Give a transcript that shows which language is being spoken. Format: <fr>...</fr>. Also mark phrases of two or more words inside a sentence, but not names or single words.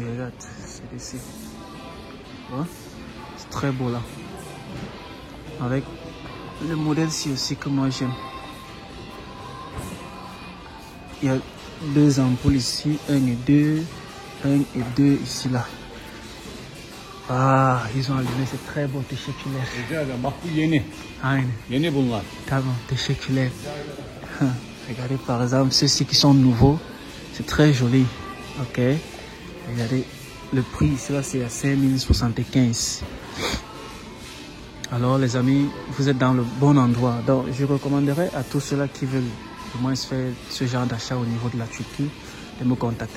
<fr>Regarde, celui-ci. Ouais, c'est très beau là. Avec le modèle-ci aussi que moi j'aime. Il y a deux ampoules ici, 1 et 2, 1 et 2 ici là. Ah, ils ont allumé, c'est très beau,</fr> <tr>teşekkürler. Bak bu yeni. Aynen. Yeni bunlar. Tamam, teşekkürler.</tr> <fr>Regardez par exemple ceux-ci qui sont nouveaux, c'est très joli. Ok. Regardez le prix ici là, c'est à 5075. Alors les amis, vous êtes dans le bon endroit. Donc je recommanderais à tous ceux-là qui veulent du moins faire ce genre d'achat au niveau de la Turquie de me contacter.</fr>